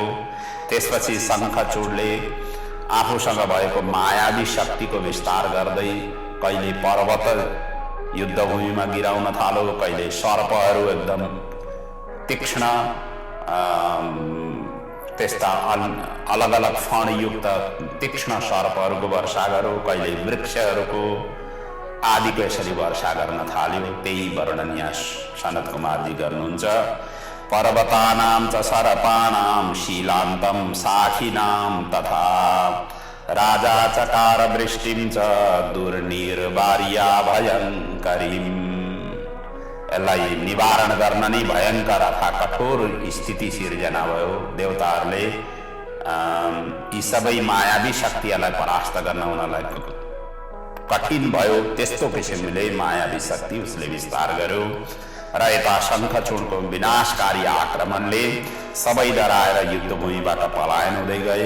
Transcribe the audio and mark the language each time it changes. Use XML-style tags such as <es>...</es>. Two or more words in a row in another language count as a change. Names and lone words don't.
<ne>त्यसपछि शङ्खचूडले आफूसँग भएको मायावी शक्तिको विस्तार गर्दै कहिले पर्वत युद्धभूमिमा गिराउन थालो, कहिले सर्पहरू एकदम तीक्ष्ण त्यस्ता अलग अलग फणयुक्त तीक्ष्ण सर्पहरूको वर्षा गर्यो, कहिले वृक्षहरूको आदिको यसरी वर्षा गर्न थाल्यो। त्यही वर्णन यहाँ सनत कुमारजी गर्नुहुन्छ।</ne> <sa>पर्वतानां च सर्पाणां शीलान्तं साखिनां तथा राजा चकार वृष्टिं च दुर्निर्वार्या भयङ्करीम्।</sa> <ne>यसलाई निवारण गर्न नै भयङ्कर अथवा कठोर स्थिति सिर्जना भयो। देवताहरूले यी सबै मायावी शक्तिहरूलाई परास्त गर्न उनीहरूलाई कठिन भयो। त्यस्तो किसिमले मायावी शक्ति उसले विस्तार गर्यो र यता शङ्खचूडको विनाशकारी आक्रमणले सबै डराएर युद्धभूमिबाट पलायन हुँदै गए।</ne>